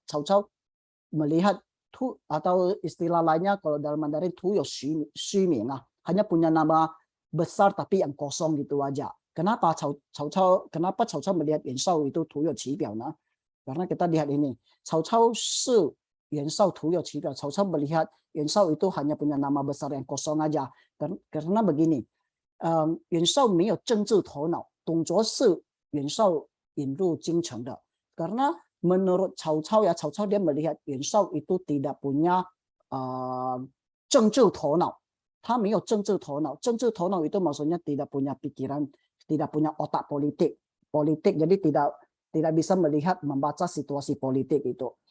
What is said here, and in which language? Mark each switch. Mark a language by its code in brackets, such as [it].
[id] Cao Cao melihat atau istilah lainnya kalau dalam Mandarin Tu You Xu Ming, hanya punya nama besar tapi yang kosong gitu aja. Kenapa Cao Cao melihat Yuan Shao itu Tu You Qi Biao? Karena kita lihat ini, [zh] Cao Cao shi Yuan Shao Tu You Qi Biao. [id] Cao Cao melihat Yuan Shao itu hanya punya nama besar yang kosong aja. Karena begini, [zh] Yuan Shao 没有政治头脑，董卓是袁绍引入京城的。 [id] Karena menurut Cao Cao ya, Cao Cao dia melihat Yuan Shao itu tidak punya 政治头脑， [zh] 他没有政治头脑。 [id] 政治头脑 itu maksudnya tidak punya pikiran, tidak punya otak politik, jadi tidak bisa melihat membaca situasi politik itu.